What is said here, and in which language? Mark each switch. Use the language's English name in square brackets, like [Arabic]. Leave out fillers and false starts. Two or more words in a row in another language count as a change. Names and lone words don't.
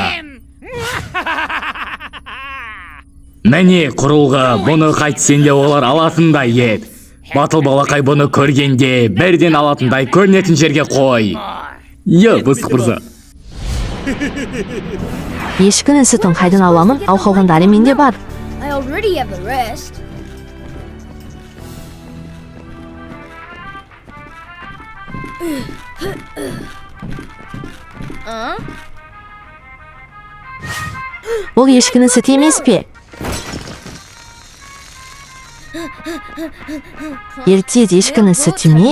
[Kazakh] Міне құрылғы, бұны қайтсен де олар алатындай ет. Батыл балақай бұны көргенде бірден алатындай көрінетін жерге қой. Бастық мырза. ешкінің сүтін қайдан аламын? Ал қалғандары менде бар. [English] I already have the rest. [Kazakh] Ол ешкінің сүті емес пе? Ерте ешкінің сүті ме?